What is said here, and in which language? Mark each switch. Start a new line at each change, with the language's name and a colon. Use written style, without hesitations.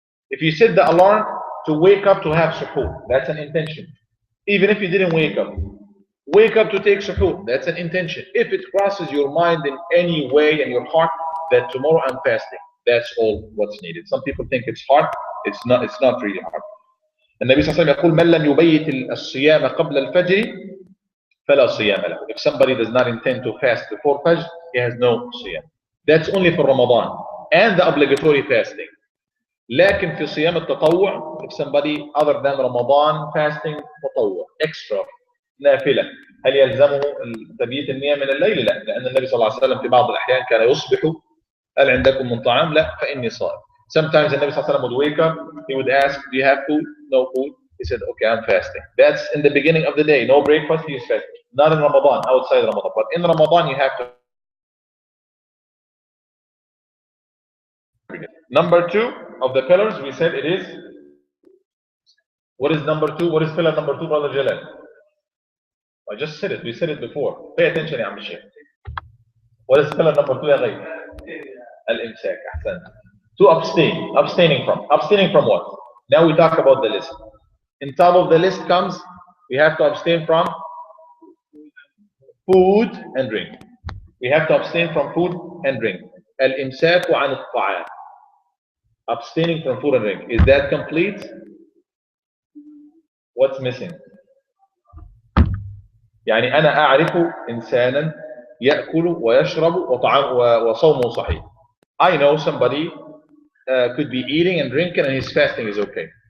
English: If you set the alarm to wake up to have suhoor, that's an intention. Even if you didn't wake up to take suhoor, that's an intention. If it crosses your mind in any way in your heart that tomorrow I'm fasting, that's all what's needed. Some people think it's hard. It's not really hard.
Arabic: النبي صلى الله عليه وسلم يقول من لم يبيت الصيام قبل الفجر فلا صيام له.
English: If somebody does not intend to fast before Fajr, he has no صيام. That's only for Ramadan and the obligatory fasting.
Arabic: لكن في صيام التطوع,
English: if somebody other than Ramadan fasting
Arabic: تطوع extra نافلة, هل يلزمه تبييت النية من الليل؟ لا, لأن النبي صلى الله عليه وسلم في بعض الأحيان كان يصبح هل عندكم من طعام؟ لا, فإني صائم.
English: Sometimes
Arabic: النبي صلى الله عليه وسلم
English: would wake up, he would ask, do you have food? No food. He said, okay, I'm fasting. That's in the beginning of the day. No breakfast, he is fasting. Not in Ramadan, outside Ramadan. But in Ramadan, you have to. Number 2 of the pillars, we said it is. What is number 2? What is pillar number 2, Brother Jalal? I just said it. We said it before. Pay attention, Ya Sheikh. What is pillar number 2, Ya Ghayb? Al-imsak. Ahsan. To abstain. Abstaining from what? Now we talk about the list. In top of the list comes, we have to abstain from food and drink. We have to abstain from food and drink.
Arabic: Al-imsaku an al-ta'am.
English: Abstaining from food and drink. Is that complete? What's missing?
Arabic: يعني أنا أعرف إنسانا يأكل ويشرب وصومه صحيح.
English: I know somebody could be eating and drinking and his fasting is okay.